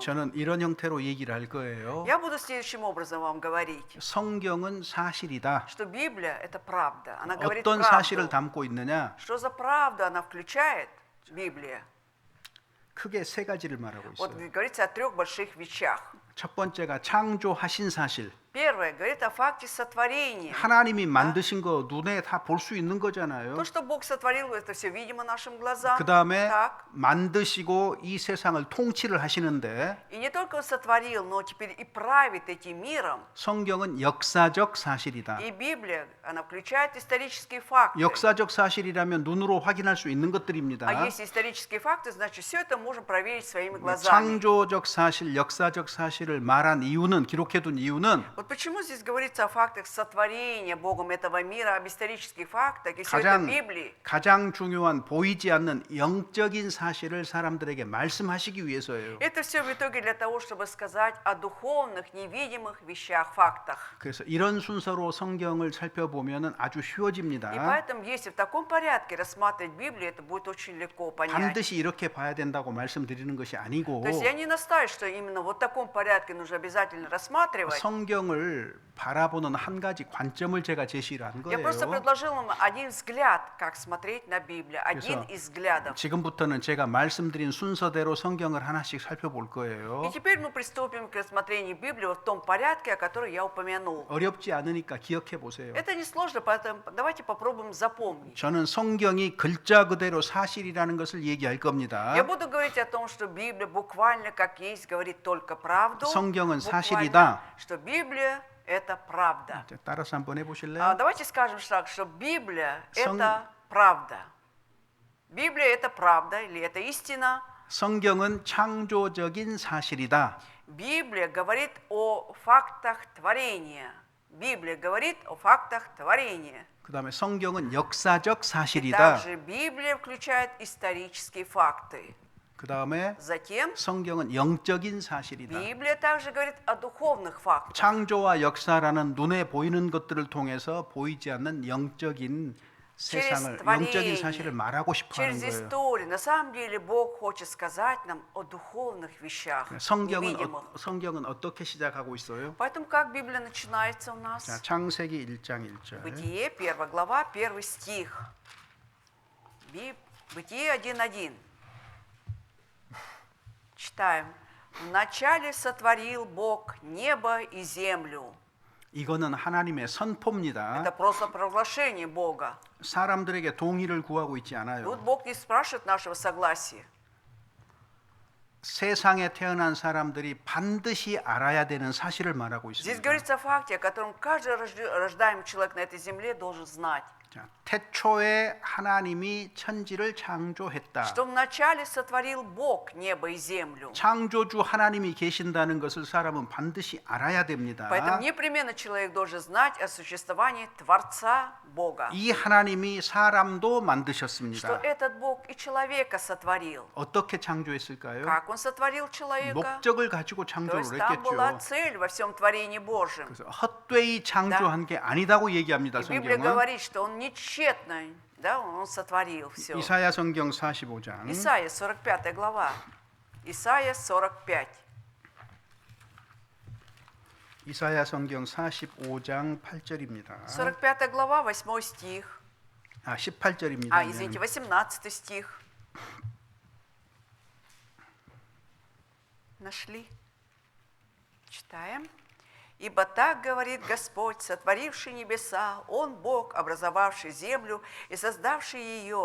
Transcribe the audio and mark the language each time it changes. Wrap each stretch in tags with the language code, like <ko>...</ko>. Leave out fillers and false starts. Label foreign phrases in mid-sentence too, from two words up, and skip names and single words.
<ko>저는 이런 형태로 얘기를 할 거예요.</ko> <ru>Я буду следующим образом вам говорить,</ru> <ko>성경은 사실이다.</ko> <ru>что Библия это правда, она говорит</ru> <ko>어떤 사실을</ko> <ru>правду.</ru> <ko>담고 있느냐?</ko> <ru>Что за правду она включает, Библия?</ru> <ko>크게 세 가지를 말하고</ko> <ru>Вот</ru> <ko>있어요.</ko> <ru>говорится о трех больших вещах.</ru> <ko>첫 번째가 창조하신 사실.</ko> <ru>Первое говорит о факте сотворения.</ru> <ko>하나님이 만드신 거 눈에 다 볼 수 있는 거잖아요.</ko> <ru>То, что Бог сотворил, это все видимо нашим глазам.</ru> <ko>그 다음에</ko> <ru>Так.</ru> <ko>만드시고 이 세상을 통치를 하시는데</ko> <ru>И не только Он сотворил, но теперь и правит этим миром.</ru> <ko>성경은 역사적 사실이다.</ko> <ru>И Библия, она включает исторические факты.</ru> <ko>역사적 사실이라면 눈으로 확인할 수 있는 것들입니다.</ko> <ru>А если исторические факты, значит, все это можем проверить своими глазами.</ru> <ko>창조적 사실, 역사적 사실을 말한 이유는 기록해둔 이유는</ko> <ru>Вот почему здесь говорится о фактах сотворения Богом этого мира, об исторических фактах, и все это в</ru> <ko>가장</ko> <ru>Библии.</ru> <ko>가장 중요한 보이지 않는 영적인 사실을 사람들에게 말씀하시기 위해서예요.</ko> <ru>Это все в итоге для того, чтобы сказать о духовных, невидимых вещах, фактах.</ru> <ko>그래서 이런 순서로 성경을 살펴보면은 아주</ko> <ru>И</ru> <ko>쉬워집니다.</ko> <ru>поэтому, если в таком порядке рассматривать Библию, это будет очень легко понять.</ru> <ko>반드시 이렇게 봐야 된다고 말씀드리는 것이 아니고</ko> <ru>То есть я не настаиваю, что именно вот в таком порядке нужно обязательно рассматривать.</ru> <ko>성경을 바라보는 한 가지 관점을 제가 제시를 한</ko> <ru>Я просто</ru> <ko>거예요.</ko> <ru>предложил вам один взгляд, как смотреть на Библию, один</ru> <ko>그래서</ko> <ru>из взглядов.</ru> <ko>지금부터는 제가 말씀드린 순서대로 성경을 하나씩 살펴볼 거예요.</ko> <ru>И теперь мы приступим к рассмотрению Библии в том порядке, о котором я упомянул.</ru> <ko>어렵지 않으니까 기억해 보세요.</ko> <ru>Это несложно, поэтому давайте попробуем запомнить.</ru> <ko>저는 성경이 글자 그대로 사실이라는 것을 얘기할 겁니다.</ko> <ru>Я буду говорить о том, что Библия буквально как есть говорит только правду.</ru> <ko>성경은</ko> <ru>Буквально,</ru> <ko>사실이다.</ko> <ru>что Библия это правда.</ru> <ko>자, 따라서 한번 해보실래요?</ko> <ru>Давайте скажем так, что Библия</ru> <ko>성-</ko> <ru>это правда. Библия это правда или это истина.</ru> <ko>성경은 창조적인 사실이다.</ko> <ru>Библия говорит о фактах творения. Библия говорит о фактах творения.</ru> <ko>그 다음에 성경은 역사적</ko> <ru>И</ru> <ko>사실이다.</ko> <ru>также Библия включает исторические факты.</ru> <ko>그 다음에</ko> <ru>Затем</ru> <ko>성경은 영적인 사실이다.</ko> <ru>Библия также говорит о духовных фактах.</ru> <ko>창조와 역사라는 눈에 보이는 것들을 통해서 보이지 않는 영적인 세상을, 영적인 사실을 말하고 싶어 하는</ko> <ru>Через</ru> <ko>거예요.</ko> <ru>историю. На самом деле Бог хочет сказать нам о духовных вещах, невидимых.</ru> <ko>성경은 어떻게 시작하고 있어요?</ko> <ru>Поэтому как Библия начинается у</ru> <ko>자,</ko> <ru>нас?</ru> <ko>창세기 1장 1절.</ko> <ru>Бытие, 1 глава, 1 стих. Бытие 1:1. Читаем. «Вначале сотворил Бог небо и землю».</ru> <ko>이거는 하나님의 선포입니다.</ko> <ru>Это просто провозглашение Бога.</ru> <ko>사람들에게 동의를 구하고 있지</ko> <ru>Тут</ru> <ko>않아요.</ko> <ru>Бог не спрашивает нашего согласия.</ru> <ko>세상에 태어난 사람들이 반드시 알아야 되는 사실을 말하고</ko> <ru>Здесь</ru> <ko>있습니다.</ko> <ru>говорится о факте, о котором каждый рождаемый человек на этой земле должен знать.</ru> <ko>자, 태초에 하나님이 천지를 창조했다.</ko> <ru>Что вначале сотворил Бог небо и землю.</ru> <ko>창조주 하나님이 계신다는 것을 사람은 반드시 알아야 됩니다.</ko> <ru>Поэтому непременно человек должен знать о существовании Творца Бога.</ru> <ko>이 하나님이 사람도</ko> <ru>Что</ru> <ko>만드셨습니다.</ko> <ru>этот Бог и человека сотворил.</ru> <ko>어떻게 창조했을까요?</ko> <ru>Как Он сотворил человека?</ru> <ko>목적을 가지고</ko> <ru>То</ru> <ko>창조를</ko> <ru>есть там была</ru> <ko>했겠죠.</ko> <ru>цель во всем творении Божьем.</ru> <ko>그래서 헛되이 창조한 게 아니다고 얘기합니다.</ko> <ru>И Библия</ru> <ko>성경은.</ko> <ru>говорит, что Он нечетно, да, Он сотворил все.</ru> <ko>이사야 성경 45장.</ko> <ru>Исайя, 45 глава. Исайя 45.</ru> <ko>이사야 성경 45장 8절입니다.</ko> <ru>45 глава, 8 стих.</ru> <ko>18절입니다.</ko> <ru>Извините, 18 стих. Нашли? Читаем. «Ибо так говорит Господь, сотворивший небеса, Он Бог, образовавший землю и создавший ее.</ru>